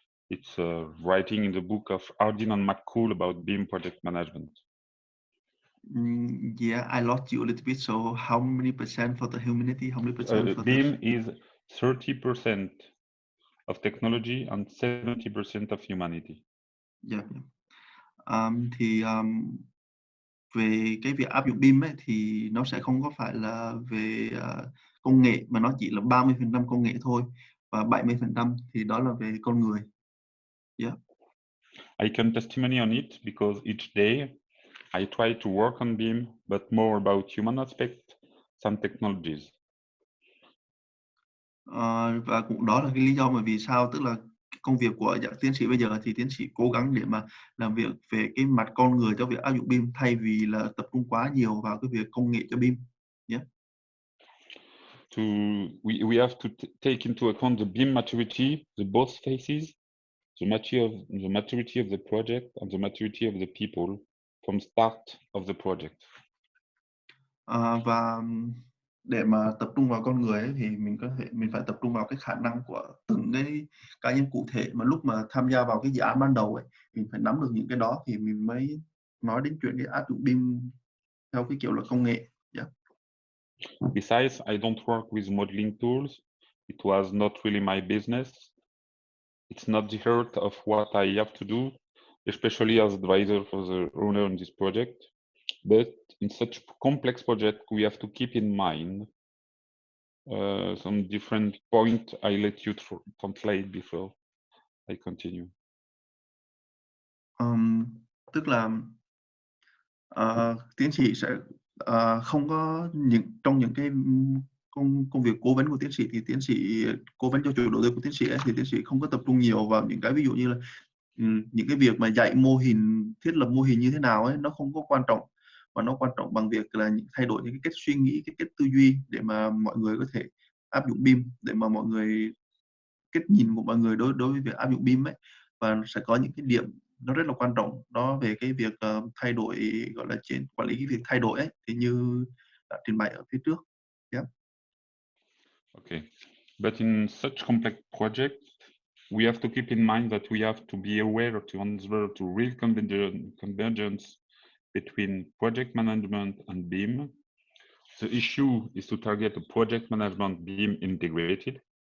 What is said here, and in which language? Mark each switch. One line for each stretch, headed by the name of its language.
English: It's writing in the book of Ardin and McCool about BIM project management. Yeah, I lost you a little bit. So how many percent for the humanity? How many percent for BIM is 30% of technology and 70% of humanity. Yeah.
Vietnamese: Thì về cái việc áp dụng BIM ấy, thì nó sẽ không có phải là về công nghệ mà nó chỉ là 30% công nghệ thôi và 70% thì đó là về con người.
English: Yeah. I can testimony on it because each day I try to work on BIM, but more about human aspect than technologies.
Vietnamese: Và cũng đó là cái lý do mà vì sao, tức là công việc của tiến sĩ bây giờ thì tiến sĩ cố gắng để mà làm việc về cái mặt con người cho việc áp dụng BIM thay vì là tập trung quá nhiều vào cái việc công nghệ cho BIM.
English: Yeah. We have to take into account the BIM maturity, the both phases, the maturity of the project and the maturity of the people from start of the project.
Vietnamese: Và để mà tập trung vào con người ấy, thì mình phải tập trung vào cái khả năng của từng cái cá nhân cụ thể, mà lúc mà tham gia vào cái dự án ban đầu ấy, mình phải nắm được những cái đó thì mình mới nói đến chuyện cái áp dụng BIM theo cái kiểu là công nghệ.
English: Yeah. Besides, I don't work with modeling tools. It was not really my business. It's not the heart of what I have to do, especially as advisor for the owner on this project. But in such complex project, we have to keep in mind some different points I let you translate before I continue.
Vietnamese: Tức là tiến sĩ sẽ không có trong những cái công việc cố vấn của tiến sĩ thì tiến sĩ cố vấn cho chủ đầu tư của tiến sĩ ấy, thì tiến sĩ không có tập trung nhiều vào những cái ví dụ như là những cái việc mà dạy mô hình, thiết lập mô hình như thế nào ấy, nó không có quan trọng, mà nó quan trọng bằng việc là thay đổi những cái cách suy nghĩ, cái cách tư duy để mà mọi người có thể áp dụng BIM, để mà mọi người cách nhìn của mọi người đối với việc áp dụng BIM ấy, và sẽ có những cái điểm nó rất là quan trọng đó về cái việc thay đổi, gọi là quản lý cái việc thay đổi ấy, thì như đã trình bày ở phía trước.
English: Yeah. Okay, but in such complex projects, we have to keep in mind that we have to be aware to answer to real convergence between project management and BIM. The issue is to target a project management BIM integrated.